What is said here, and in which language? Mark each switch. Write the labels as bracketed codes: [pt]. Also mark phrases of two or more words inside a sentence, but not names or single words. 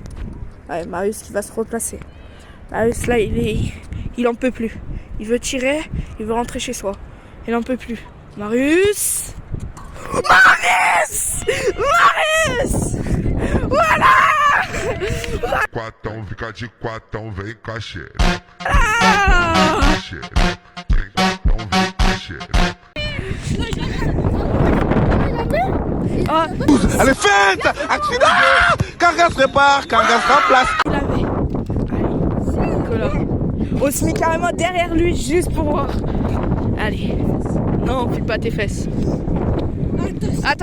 [fr] Allez, Marius qui va se replacer. Marius là, il en peut plus. Il veut tirer, il veut rentrer chez soi. Il en peut plus. Marius! Marius! Marius! Voilà! [pt] Quatão, fica de quatão, vem com a xereca. Ah! Xereca. Vem quatão, vem com a xereca. Ah, [fr] Allez, feinte! Accident! Cargas répare, Cargas remplace. il avait. Allez, Nicolas. On se met carrément derrière lui juste pour voir. Allez. Non, file pas tes fesses. Attends.